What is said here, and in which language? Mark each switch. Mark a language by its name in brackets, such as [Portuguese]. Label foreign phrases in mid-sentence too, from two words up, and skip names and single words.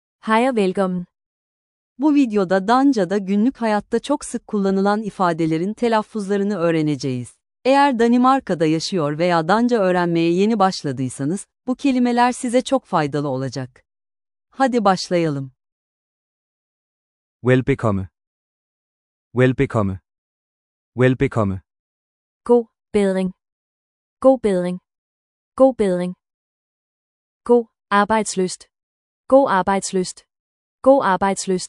[Danish] Hej og velkommen. [Turkish] Bu videoda Danca'da günlük hayatta çok sık kullanılan ifadelerin telaffuzlarını öğreneceğiz. Eğer Danimarka'da yaşıyor veya Danca öğrenmeye yeni başladıysanız, bu kelimeler size çok faydalı olacak. Hadi başlayalım. [Danish] Velbekomme. Velbekomme. Velbekomme. God bedring. God bedring. God bedring. God arbejdslyst. God arbejdslyst. God arbejdslyst.